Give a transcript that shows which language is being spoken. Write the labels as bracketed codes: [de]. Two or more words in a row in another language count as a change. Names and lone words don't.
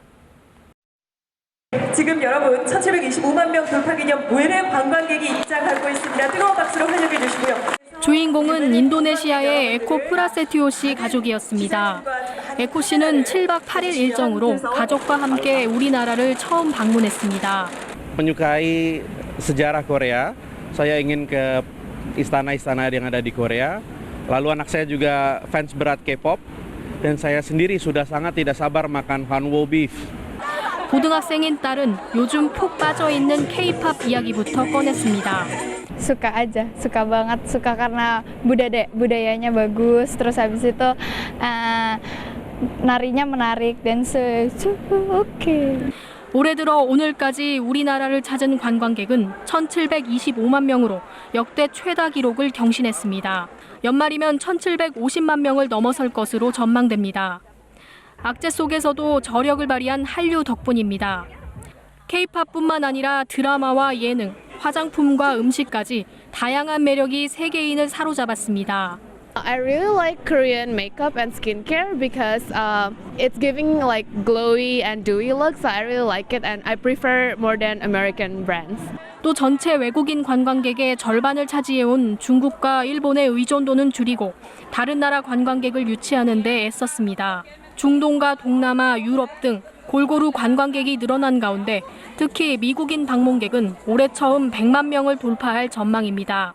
[ko] 지금 여러분 1725만 명 돌파 기념 외래 관광객이 입장하고 있습니다. 뜨거운 박수로 환영해 주시고요. 주인공은 인도네시아의 에코 프라세티오 씨 가족이었습니다. 에코 씨는 7박 8일 일정으로 가족과 함께 우리나라를 처음 방문했습니다. [id] Menyukai sejarah Korea, saya ingin ke istana-istana yang ada di Korea. Lalu anak saya juga fans berat K-pop dan saya sendiri sudah sangat tidak sabar makan Hanwoo beef. [ko] 고등학생인 딸은 요즘 푹 빠져 있는 K-pop 이야기부터 꺼냈습니다. [id] Suka aja, suka banget, suka karena budayanya bagus, terus habis itu narinya menarik, dance oke. [ko] 올해 들어 오늘까지 우리나라를 찾은 관광객은 1,725만 명으로 역대 최다 기록을 경신했습니다. 연말이면 1,750만 명을 넘어설 것으로 전망됩니다. 악재 속에서도 저력을 발휘한 한류 덕분입니다. K-팝뿐만 아니라 드라마와 예능, 화장품과 음식까지 다양한 매력이 세계인을 사로잡았습니다. [en] I really like Korean makeup and skincare because it's giving like glowy and dewy looks. So I really like it and I prefer more than American brands. [ko] 또 전체 외국인 관광객의 절반을 차지해온 중국과 일본의 의존도는 줄이고 다른 나라 관광객을 유치하는 데 애썼습니다. 중동과 동남아, 유럽 등 골고루 관광객이 늘어난 가운데 특히 미국인 방문객은 올해 처음 100만 명을 돌파할 전망입니다.